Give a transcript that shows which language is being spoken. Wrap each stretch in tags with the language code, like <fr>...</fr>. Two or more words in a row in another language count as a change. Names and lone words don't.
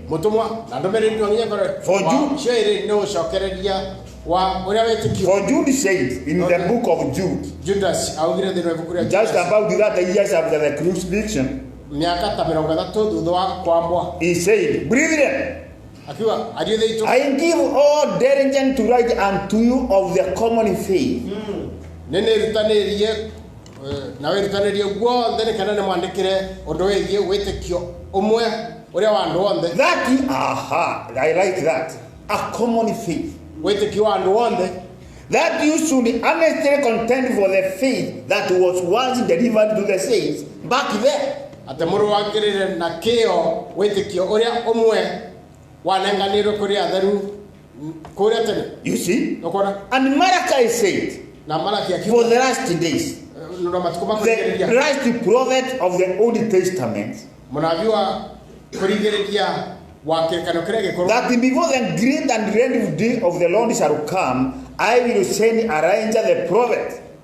<en>For Jude said in the book of Jude, just about that years after the crucifixion, he said, brethren, I give all diligence to write unto you of the common faith,</en> <ki>na wĩrutanĩrie guothe nĩ kana nĩ mwandĩkĩre ũndũ wĩgiĩ wĩtĩkio ũmwe ũrĩa wa andũ othe.</ki> <en>That I like that. A common faith.</en> <ki>Wĩtĩkio wa andũ othe.</ki> <en>That you should earnestly contend for the faith that was once delivered to the saints back there.</en> <ki>Atĩ mũrũagĩrĩre na kĩo wĩtĩkio ũrĩa ũmwe wanenganĩrwo kũrĩ atheru kũrĩa tene.</ki> <en>You see? And Malachi said, for the last days, the last prophet of the Old Testament, that before the great and dreadful day of the Lord shall come, I will send Elijah the prophet.</en>